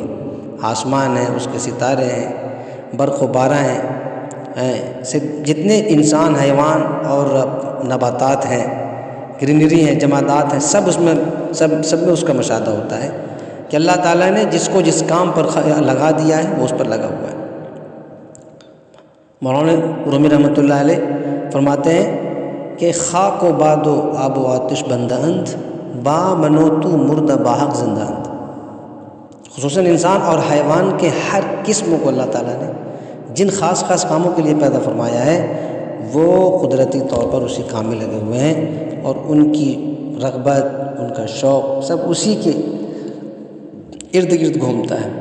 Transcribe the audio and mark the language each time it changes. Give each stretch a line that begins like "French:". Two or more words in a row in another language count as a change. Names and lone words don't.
Urdu: آسمان ہے، اس کے ستارے ہیں، برق و بارہ ہیں، جتنے انسان، حیوان اور نباتات ہیں، گرینری ہیں، جمادات ہیں، سب میں اس کا مشاہدہ ہوتا ہے کہ اللہ تعالیٰ نے جس کو جس کام پر لگا دیا ہے وہ اس پر لگا ہوا ہے۔ مولانا رومی رحمۃ اللہ علیہ فرماتے ہیں کہ
Persian: خاک و باد و آب و آتش بندہ اند، با منوتو مردہ باحق زندہ اند۔
Urdu: خصوصاً انسان اور حیوان کے ہر قسم کو اللہ تعالیٰ نے جن خاص کاموں کے لیے پیدا فرمایا ہے وہ قدرتی طور پر اسی کام میں لگے ہوئے ہیں، اور ان کی رغبت، ان کا شوق سب اسی کے ارد گرد گھومتا ہے۔